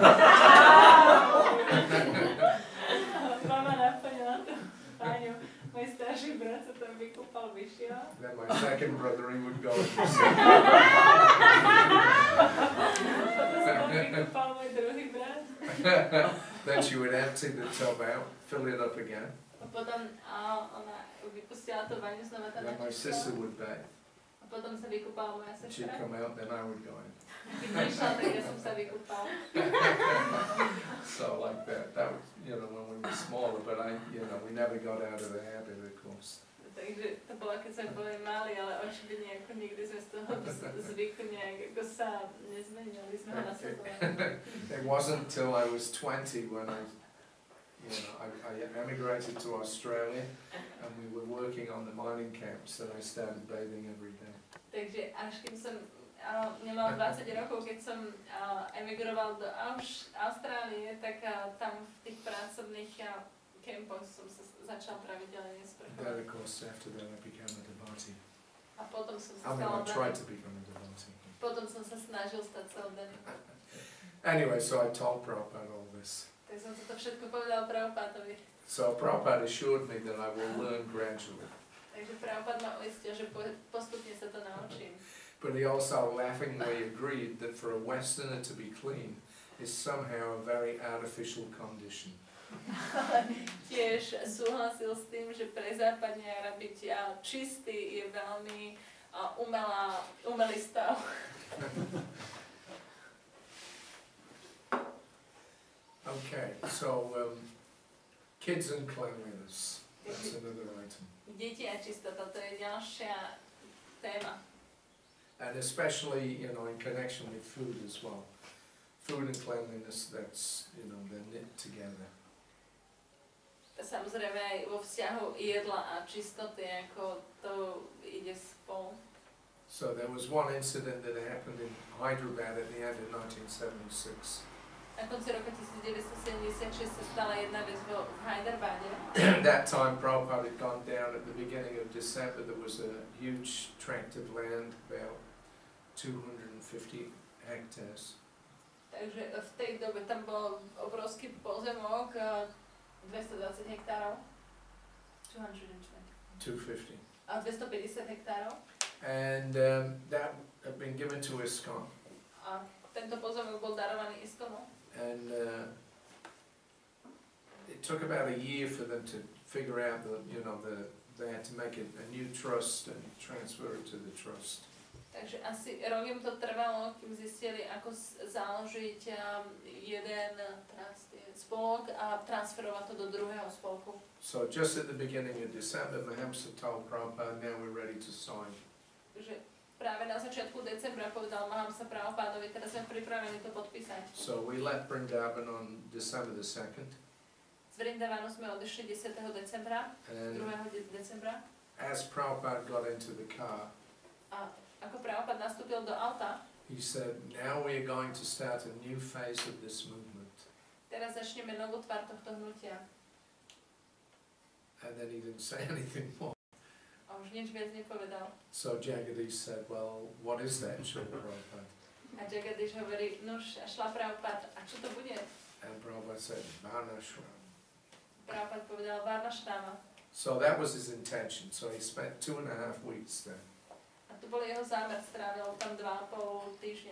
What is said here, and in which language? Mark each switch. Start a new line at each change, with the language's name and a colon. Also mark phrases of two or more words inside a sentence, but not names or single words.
Slovak: Mama naplnila tú páňu. Môj starší brat sa tam vykúpal, vyšiel.
English: Then my second brother, he would go in.
Slovak: Potom sa tam vykúpal môj druhý brat.
English: Then she would empty the tub out, fill it up again.
Slovak: A potom ona vypustila to vaňu, znova tam
English: Then my sister would bathe.
Slovak: A potom sa vykúpala moja
English: She'd
Slovak: sestra.
English: come out, then I would go in.
Slovak: Keď vyšla, tak ja som sa vykúpal.
English: So like that. That was, you know, when we were smaller, but we never got out of the habit, of course.
Slovak: Takže to bolo, keď sme boli mali, ale očividne ako nikdy sme z toho zvyku nejak ako sa nezmenili, sme ho nasledovali.
English: It wasn't till I was 20 when I emigrated to Australia and we were working on the mining camps that I started bathing every day.
Slovak: Takže až keď som nemal 20 rokov, keď som emigroval do Austrálie, tak tam v tých pracovných kempoch som sa začal pravidelne sprchovať.
English: Then of course after that I became a devotee.
Slovak: A potom som sa
English: I mean, I
Slovak: stal
English: tried
Slovak: oddaným.
English: to become a devotee.
Slovak: Potom som sa snažil stať sa oddaným.
English: Anyway, so I told Prabhupada all this.
Slovak: Tak som to všetko povedal Prabhupádovi.
English: So Prabhupada assured me that I will learn gradually.
Slovak: Takže Prabhupád ma uistil, že postupne sa to naučím.
English: But he also laughingly agreed that for a Westerner to be clean is somehow a very artificial condition.
Slovak: Tiež súhlasil s tým, že pre západniara byť čistý je veľmi umelý stav.
English: Okay, so Kids and cleanliness. That's another item.
Slovak: Deti a čistota, to je ďalšia téma.
English: And especially, you know, in connection with food as well. Food and cleanliness, that's, you know, they're knit together.
Slovak: Samozrejme aj vo vzťahu jedla a čistoty, ako to ide spolu.
English: So there was one incident that happened in Hyderabad at the end of 1976.
Slovak: Na konci roka 1976 sa stala jedna vec v Hyderabade.
English: That time Prabhupada had gone down at the beginning of December. There was a huge tract of land, about 250 hectares.
Slovak: Takže v tej dobe tam bol obrovský pozemok, 220 hektárov. 250. A 250 hektárov.
English: And that had been given to ISKCON.
Slovak: A tento pozemok bol darovaný ISKCONu.
English: And it took about a year for them to figure out they had to make a new trust and transfer it to the trust.
Slovak: Takže asi rok im to trvalo, kým zistili, ako založiť jeden spolok a transferovať to do druhého spolku.
English: So just at the beginning of December, Mahamsa told Prabhupada, now we're ready to sign.
Slovak: Takže práve na začiatku decembra povedal Mahamsa Prabhupádovi, teraz sme pripravení to podpísať.
English: So we left Vrindavan on December the 2nd.
Slovak: Z Vrindavanu sme odišli 10. decembra, 2. decembra.
English: As Prabhupada got into the car,
Slovak: A ako Prabhupád nastúpil do auta,
English: he said, now we are going to start a new phase of this movement.
Slovak: teraz začneme novú tvár tohto hnutia.
English: And then he didn't say anything more.
Slovak: A už nič viac nepovedal.
English: So Jagadish said, well, what is that, Srila Prabhupada?
Slovak: A Jagadish hovorí, nož, šla Prabhupád, a čo to bude?
English: And Prabhupada said, Varnashram.
Slovak: Prabhupád povedal Varnashrama.
English: So that was his intention. So he spent 2.5 weeks there.
Slovak: A to bol jeho zámer, strávil tam 2,5 týždňa.